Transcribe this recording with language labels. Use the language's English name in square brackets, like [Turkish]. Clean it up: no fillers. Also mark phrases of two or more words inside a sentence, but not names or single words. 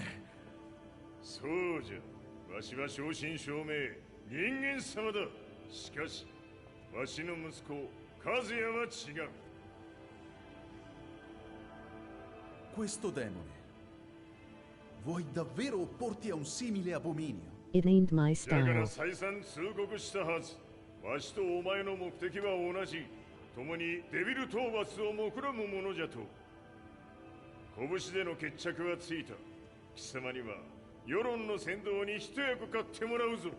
[Japanese] そうじゃ。わしは正真正銘人間様だ。しかしわしの息子和也は違う。 [Italian] Questo demone, vuoi davvero opporti a un simile abominio? [English] It ain't my [Japanese] だか [English] style. [Japanese] ら再三通告したはず。わしとお前の目的は同じ。共にデビル討伐を目論むものじゃと。拳での決着はついた。貴様には世論の先導に一役買ってもらうぞ。